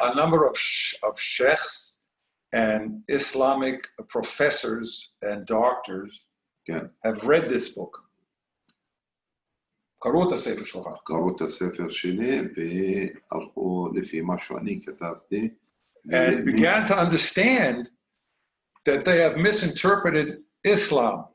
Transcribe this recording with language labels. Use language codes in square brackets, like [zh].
[en] A number of sheikhs and Islamic professors and doctors have read this book. [he] קראו את הספר שלך. קראו את הספר שלי והלכו לפי מה שאני כתבתי. [en] And began to understand that they have misinterpreted Islam.